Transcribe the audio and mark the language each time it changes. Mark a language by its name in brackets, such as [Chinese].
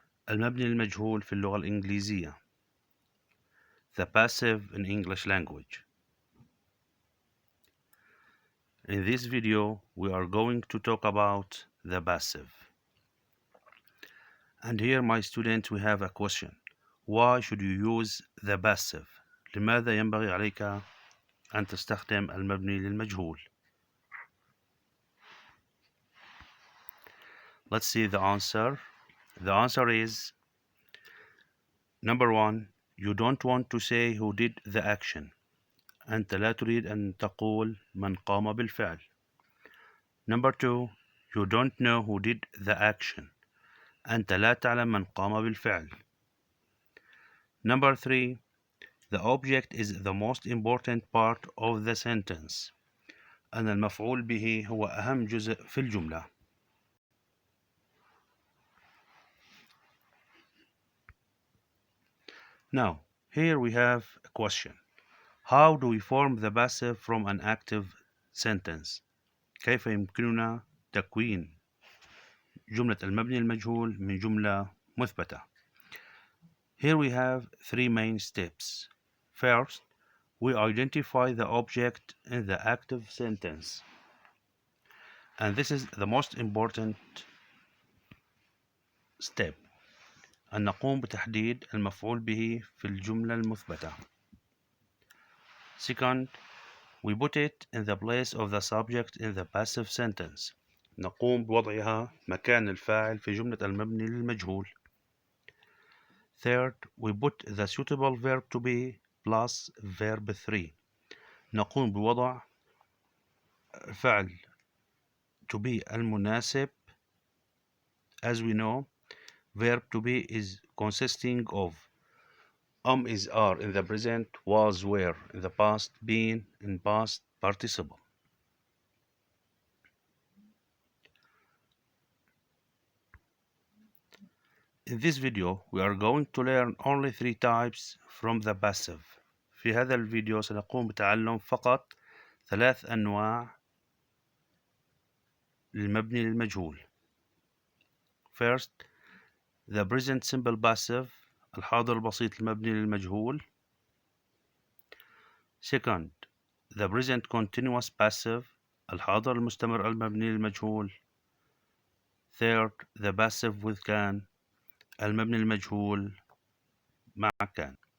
[Arabic] المبني للمجهول في اللغة الإنجليزية. [English] The passive in English language. In this video, we are going to talk about the passive. And here, my student, we have a question. Why should you use the passive? [Arabic] لماذا ينبغي عليك أن تستخدم المبني للمجهول؟ [English] Let's see the answer. The answer is number 1. You don't want to say who did the action. [Arabic] أنت لا تريد أن تقول من قام بالفعل. [English] Number 2. You don't know who did the action. [Arabic] أنت لا تعلم من قام بالفعل. [English] Number 3. The object is the most important part of the sentence. [Arabic] أن المفعول به هو أهم جزء في الجملة. [English] Now, here we have a question. How do we form the passive from an active sentence? [Arabic] كيف يمكننا تكوين جملة المبني المجهول من جملة مثبتة؟ [English] Here we have 3 main steps. First, we identify the object in the active sentence. And this is the most important step. [Arabic] أن نقوم بتحديد المفعول به في الجملة المثبتة. [English] Second, we put it in the place of the subject in the passive sentence. [Arabic] نقوم بوضعها مكان الفاعل في جملة المبني للمجهول. [English] Third, we put the suitable verb to be plus verb 3. [Arabic] نقوم بوضع فعل to be المناسب. [English] As we know, verb to be is consisting of is are in the present, was were in the past, been in past participle. In this video, we are going to learn only 3 types from the passive. [Arabic] في هذا الفيديو سنقوم بتعلم فقط 3 أنواع للمبني للمجهول. [English] First, the present simple passive [Arabic] الحاضر البسيط المبني للمجهول. [English] Second, the present continuous passive [Arabic] الحاضر المستمر المبني للمجهول. [English] Third, the passive with can [Arabic] المبني المجهول مع كان.